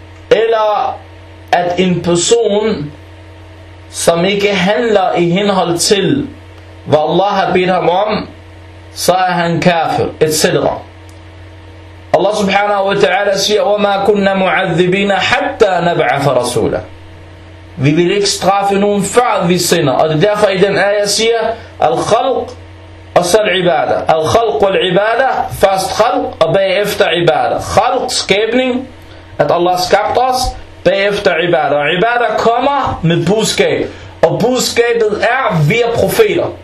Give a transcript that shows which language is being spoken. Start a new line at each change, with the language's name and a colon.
Danish: Eller at en person, som ikke handler i henhold til, hvad Allah har bedt ham om, så er han kafir, etc. Allah subhanahu wa ta'ala siger,
Arabic: وَمَا كُنَّ مُعَذِّبِينَ حَتَّى نَبْعَثَ رَسُولًا.
Danish: Vi vil ikke straffe nogen før vi sinder. Og det er derfor i den ayah siger, al-khalq og så al-ibada. Al-khalq og al-ibada, først khalq og bagefter ibada. Khalq, skabning, at Allah skabte os, bagefter ibada. Og ibada kommer med budskab. Og budskabet er via profeter.